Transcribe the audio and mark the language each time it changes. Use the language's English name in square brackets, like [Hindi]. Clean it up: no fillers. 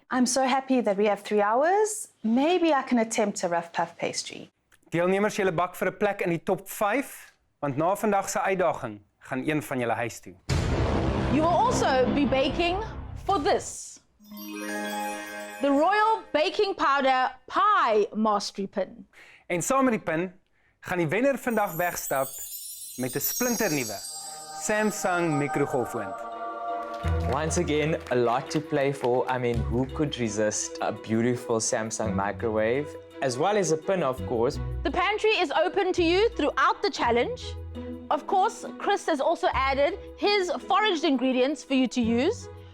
[English] I'm so happy that we have 3 hours. Maybe I can attempt a rough puff pastry. [Afrikaans] Deelnemers, julle bak vir 'n plek in die top 5, want na vandag se uitdaging gaan een van julle huis toe. [English] You will also be baking for this. The Royal Baking Powder Pie Mastery Pin. [Afrikaans] En saam met die pin gaan die wenner vandag wegstap met 'n splinternuwe Samsung mikrogolfoond. [English] Once again, a lot to play for. I mean, who could resist a beautiful Samsung microwave? As well as a pin, of course. The pantry is open to you throughout the challenge. Of course, Chris has also added his foraged ingredients for you to use.